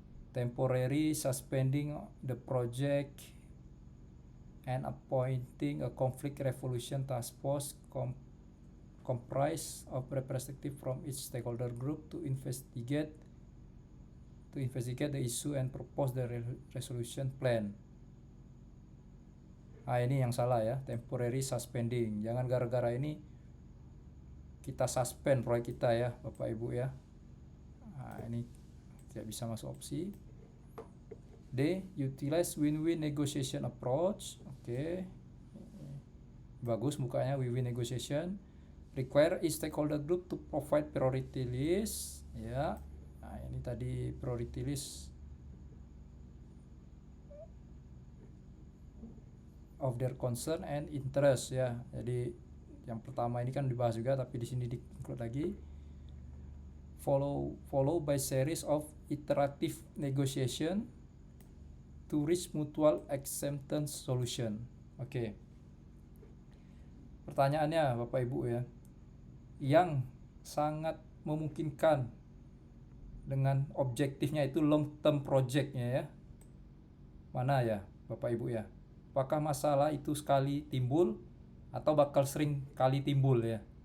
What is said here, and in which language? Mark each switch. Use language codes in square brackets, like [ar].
[en] Temporary suspending the project and appointing a conflict resolution task force comprised of representatives from each stakeholder group to investigate the issue and propose the resolution plan. [id] Ini yang salah ya, [en] temporary suspending. [id] Jangan gara-gara ini kita suspend proyek kita ya, Bapak Ibu ya. Ini tidak bisa masuk opsi. D. [en] Utilize win-win negotiation approach. Oke. [id] Bagus mukanya, [en] win-win negotiation. Require each stakeholder group to provide priority list ya. [id] Ini tadi [en] priority list of their concern and interest ya. [id] Jadi yang pertama ini kan dibahas juga, tapi di sini di-include lagi. [en] Follow by series of iterative negotiation to reach mutual acceptance solution. Oke. [id] Pertanyaannya Bapak Ibu ya, yang sangat memungkinkan dengan objektifnya itu long term projectnya ya. Mana ya Bapak Ibu ya? Apakah masalah itu sekali timbul atau bakal sering kali timbul ya?